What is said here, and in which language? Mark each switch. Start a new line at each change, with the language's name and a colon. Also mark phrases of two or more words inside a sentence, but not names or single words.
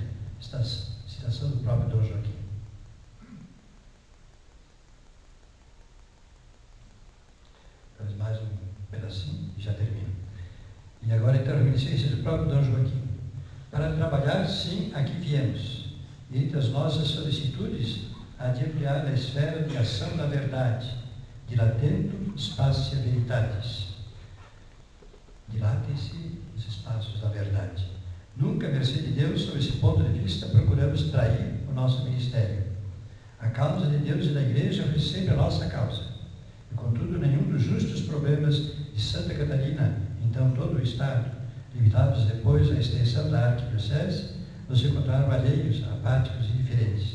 Portuguese: Citação do próprio Dom Joaquim. Mais um pedacinho e já termino. E agora então a reminiscência do próprio Dom Joaquim. Para trabalhar, sim, aqui viemos. e entre as nossas solicitudes, há de ampliar a esfera de ação da verdade,
Latin: dilatando espatia veritatis.
Portuguese: Dilatem-se os espaços da verdade. Nunca, à mercê de Deus, sob esse ponto de vista, procuramos trair o nosso ministério. A causa de Deus e da Igreja foi sempre a nossa causa. E, contudo, nenhum dos justos problemas de Santa Catarina, então todo o Estado, limitados depois à extensão da arquidiocese, nos encontraram alheios, apáticos e indiferentes.